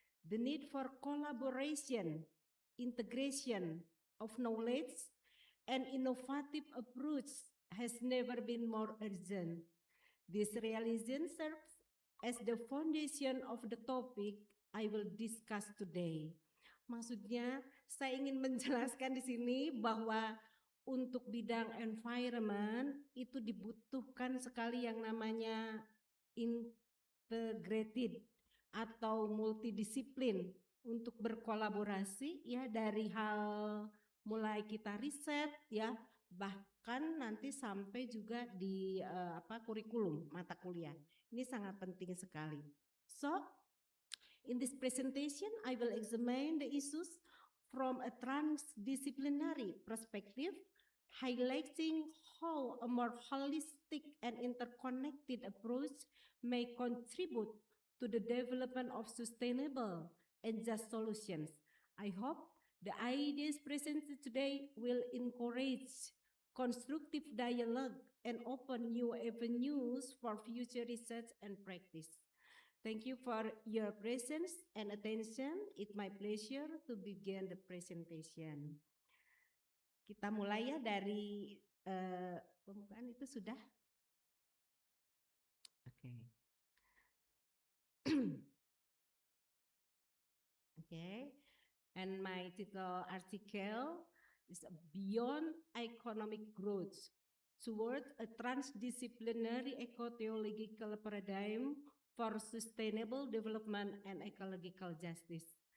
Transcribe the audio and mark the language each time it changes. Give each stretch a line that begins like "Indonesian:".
Indonesian: The need for collaboration, integration of knowledge, and innovative approach has never been more urgent. This realization serves as the foundation of the topic I will discuss today.
English: Maksudnya, saya ingin menjelaskan di sini bahwa untuk bidang environment itu dibutuhkan sekali yang namanya integrated atau multidisiplin untuk berkolaborasi ya, dari hal mulai kita riset ya, bahkan nanti sampai juga di kurikulum mata kuliah. Ini sangat penting sekali. So, in this presentation I will examine the issues from a transdisciplinary perspective, highlighting how a more holistic and interconnected approach may contribute to the development of sustainable and just solutions. I hope the ideas presented today will encourage constructive dialogue and open new avenues for future research and practice. Thank you for your presence and attention. It's my pleasure to begin the presentation.
Indonesian: Kita mulai ya dari pembukaan itu sudah. Oke.
English: Okay. And my title article is Beyond Economic Growth Toward a Transdisciplinary Eco-Theological Paradigm for Sustainable Development and Ecological Justice.